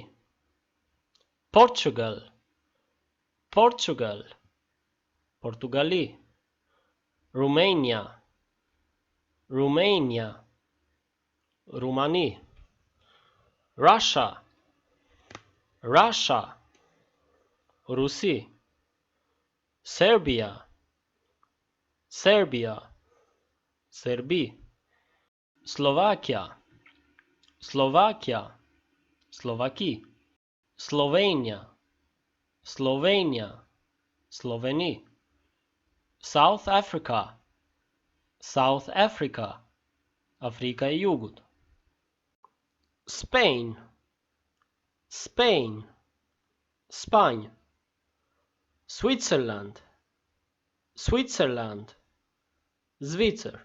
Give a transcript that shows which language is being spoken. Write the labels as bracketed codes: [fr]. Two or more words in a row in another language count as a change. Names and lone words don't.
[sq] Portugal. Portugal, Portugali. Romania. Romania, Rumani. Russia. Russia, Rusi. Serbia. Serbia, Serbi. Slovakia. Slovakia, Slovaki. Slovenia. Slovenia, Sloveni. South Africa. South Africa, Afrika e Jugut. Spain, Spain, Spanjë. Switzerland, Switzerland, Zvicër.